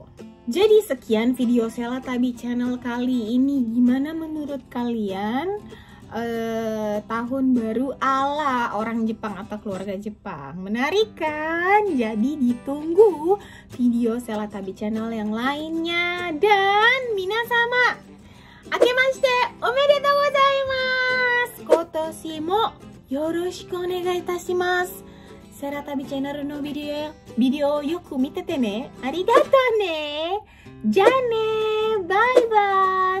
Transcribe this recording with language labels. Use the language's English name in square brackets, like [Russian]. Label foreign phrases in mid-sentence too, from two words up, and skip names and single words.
[Indonesian] Jadi sekian video Selatabi Channel kali ini. Gimana menurut kalian tahun baru ala orang Jepang atau keluarga Jepang? Menarik kan? Jadi ditunggu video Selatabi Channel yang lainnya. [Japanese] Dan 皆様、明けましておめでとうございます. 今年もよろしくお願いいたします. Selatabi Channel no video yoku mitete ne. ありがとうね。じゃね. [English] Bye bye.